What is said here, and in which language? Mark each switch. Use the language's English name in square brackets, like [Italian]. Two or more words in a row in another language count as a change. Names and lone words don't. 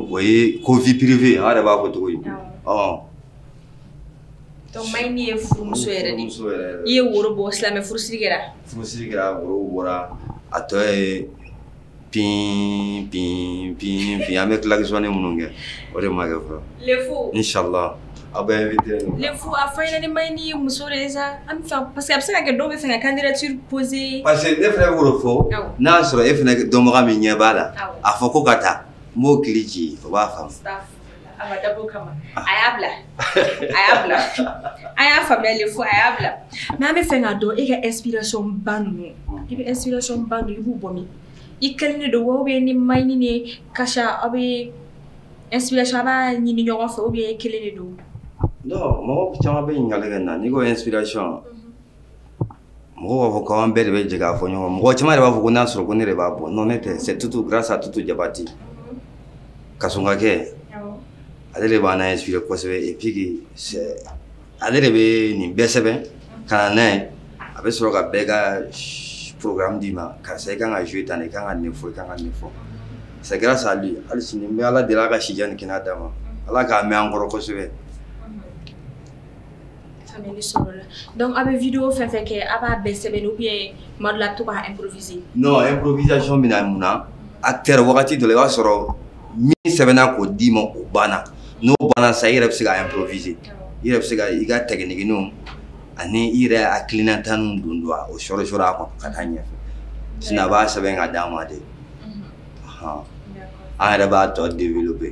[Bambara] O ye ko [French] vie privée [Bambara] an yɛrɛ b'a fɔ cogo di? Donc Mayini ye furumuso yɛrɛ de. I ye woro bɔ silamɛ furusiri kɛra. Furusiri kɛra, woro bɔra. A tɔ ye pin. An bɛ klaxonner minnu kɛ. O de ma kɛ fɔlɔ. [French] Le fou. [Bambara] Inch'Allah. A bɛ invité. [French] Le fou [Bambara] a fɔ ɲɛna ni Mayini ye muso de ye sa. An bɛ fɛ [French] parce que [Bambara] a bɛ se ka kɛ dɔw bɛ fɛ ka [French] candidature poser. Parce que [Bambara] ne fɛnɛ b'o fɔ. N'a sɔrɔ e fɛnɛ dɔnbaga min ɲɛ b'a la. A fɔ ko ka taa. N b'o kili ci. O b'a faamu. A ma dabɔ o kama. A y'a bila. A y'a faamuya [French] le fou [Bambara] a y'a bila. Mais an bɛ fɛ k'a dɔn e ka inspiration ba ninnu. I bɛ inspiration ba ninnu i b'u bɔ min? I kelen de don wa [French] ou bien [Bambara] ni Mayini ni Kasa aw bɛ inspiration a b'a ɲini ɲɔgɔn fɛ [French] ou bien [Bambara] e kelen de don? Non, mɔgɔ caman bɛ ɲininkali kɛ n na n'i ko inspiration mɔgɔw b'a fɔ k'an bɛɛ de bɛ jɛ k'a fɔ ɲɔgɔn mɔgɔ caman de b'a fɔ ko n'a sɔrɔ ko ne de b'a bɔ non ne tɛ [French] c'est Tutu grâce à [Bambara] Tutu Jabati Kasonkakɛ ale de b'an inspiré kosɛbɛ [French] et puis [Bambara] ale de bɛ nin bɛɛ sɛbɛn ka na n'a ye a bɛ sɔrɔ ka bɛɛ ka programme d'i ma karisa i kan ka jouer tan i kan ka nin fɔ i kan ka nin fɔ [French] c'est grâce à lui [Bambara] hali sini n bɛ Ala deli a ka si jan ni kɛnɛya d'a ma Ala k'a mɛn an kɔrɔ kosɛbɛ. Faamuyali sɔrɔ la donc a bɛ vidéo fɛn fɛn kɛ a b'a bɛɛ sɛbɛn [French] ou bien [Bambara] tuma dɔ la a bɛ to ka improviser. Non improvisation bɛ na mun na acteur wagati dɔ la i b'a sɔrɔ min sɛbɛnna k'o d'i ma o banna n'o banna sa i yɛrɛ bɛ se ka improviser i yɛrɛ bɛ se ka i ka techniquenw ani i yɛrɛ hakilinataniw don o sɔrɔ a kɔnɔ ka taa ɲɛfɛ sinon a b'a sɛbɛn ka d'a ma de an yɛrɛ b'a tɔ développer.